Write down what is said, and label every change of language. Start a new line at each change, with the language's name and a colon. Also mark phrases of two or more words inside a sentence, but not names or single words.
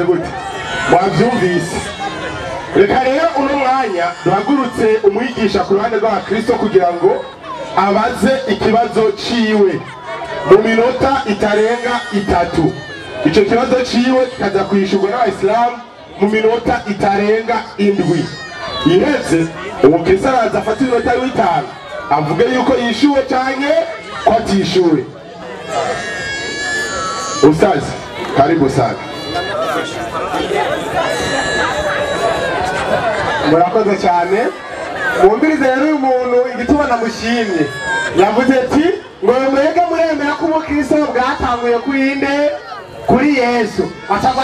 Rundi: gute mwabyumvise reka rero uno mwanya duhagurutse umwigisha ku ruhande rw'abakristo kugira ngo abaze ikibazo ciwe mu minota itarenga 3 ico kibazo ciwe kikaza kwishurwa n'abayisilamu mu minota itarenga 7 iheze umukristo araza afata iminota 5 avuge yuko yishuwe canke ko atishuwe Ustazi
Swahili: karibu sana
Rundi: murakoze cyane mwumvirize rero uyu muntu igituma namushimye yavuze ati ngo mwege muremera ko ubukristo bwatanguye kuri inde kuri Yesu acavuga